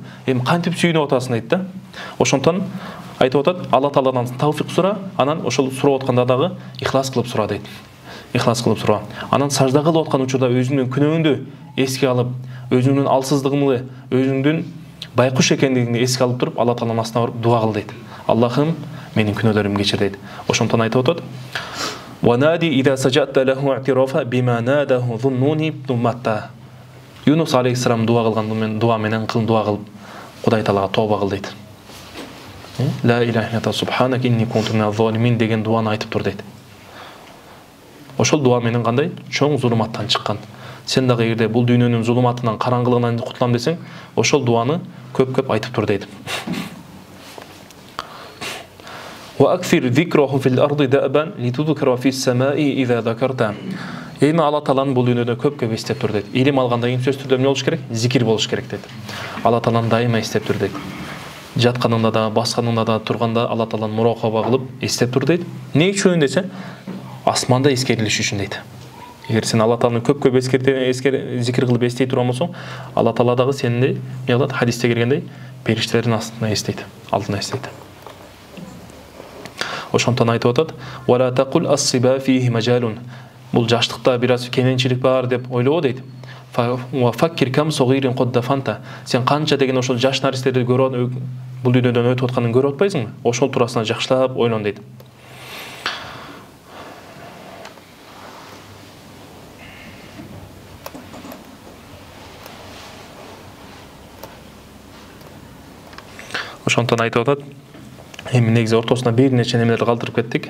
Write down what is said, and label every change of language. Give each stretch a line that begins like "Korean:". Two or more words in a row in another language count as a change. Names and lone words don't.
Kyrgyz: Эми кантип сүйүнүп атасың дейт да. Ошондуктан айтып атат, Алла Тааладан тавфик сура, анан ошол сурап атканда дагы ихлас кылып сура дейт. Ихлас кылып сура. Анан сажда кылып аткан учурда өзүңдүн күнөөңдү эске алып, өзүңдүн алсыздыгыңды, өзүңдүн байкуш экендигиңди эске алып туруп, Алла Тааланын астына барып дуа кыл дейт. Аллахым, менин күнөөлөрүмдү кечир дейт. Ошондуктан айтып атат:
Arabic: "ونادِ إذا سجدتَ له اعترافًا بما ناداه ذو النون ابن متى."
Kyrgyz: Юнус алейхиссалам дуа кылган дуа менен дуа кылып, Кудай Таалага тооба кыл дейт.
Arabic: "لا إله إلا سبحانك إني كنت من الظالمين"
Kyrgyz: деген дуаны айтып тур дейт. Ошол дуа менен кандай? Чоң зулуматтан чыккан. Сен дагы эгерде бул дүйнөнүн зулуматынан, караңгылыгынан кутулам десең, ошол дуаны көп айтып тур дейт.
Arabic: وأكثر ذكره في الأرض دأبًا لتُذكر في السماء إذا ذكرت.
Kyrgyz: Эми Алла Тааланы бул дүйнөдө көп эстеп тур дейт. Илим алгандан кийин сөз түрдө эмне болуш керек? Зикир болуш керек дейт. Алла Тааланы дайыма эстеп тур дейт. жатканыңда да, басканыңда да, турганда Алла Тааланы муракаба кылып эстеп тур дейт. Эмне үчүн десе, асманда эскерилиш үчүн дейт. Эгер сен Алла Тааланы көп зикир кылып эстей турган болсоң, Алла Таала дагы сени эмне кылат? Хадисте келгендей, периштелердин астына эстейт, алдына эстейт. Ошондон айтып атат:
Arabic: "ولا تقل الصبا فيه مجال."
Kyrgyz: Бул жаштыкта бир аз кененчилик бар деп ойлобо дейт.
Arabic: "وفكر كم صغير قد دفنت."
Kyrgyz: Сен канча деген ошол жаш наристерди көрөт, бул дүйнөдөн өтүп атканын көрүп атпайсыңбы? Ошол туурасында жакшылап ойлон дейт. Ошондон айтып атат, эми негизи ортосуна бир нече немелерди калтырып кеттик.